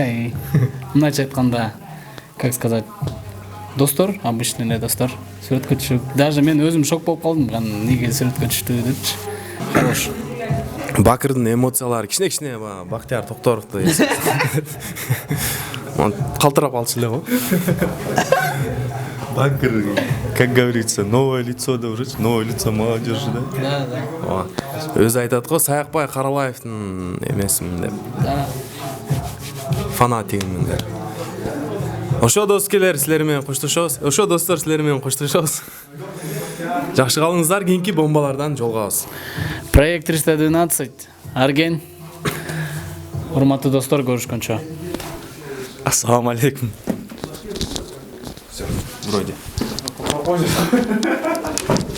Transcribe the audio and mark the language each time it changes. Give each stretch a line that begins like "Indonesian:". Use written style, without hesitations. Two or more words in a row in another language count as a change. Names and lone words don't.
Kyrgyz: Мындайча айтканда,
Russian: как сказать,
Kyrgyz: достор, обычный эле достор сүрөткө түшүп. Даже мен өзүм шок болуп калдым, неге сүрөткө түштү депчи.
Russian: Хорош.
Kyrgyz: Бакырдын эмоциялары кичине Бактияр Токторовду калтырап алчу эле го. Бакыр,
Russian: как говорится, новое лицо, да, новое лицо молодежи, да? Да.
Kyrgyz: Өзү айтат го, Саякбай Каралаевдин эмесимин деп.
Russian: Да.
Kyrgyz: Фанатигимин деп. Ошо доскелер силер менен коштошобуз. Ошо достор силер менен коштошобуз. Жакшы калыңыздар, кийинки бомбалардан жолугабыз. Проект 312, Арген. Урматтуу достор, көрүшкөнчө.
Arabic: السلام عليكم.
Russian: Все, вроде.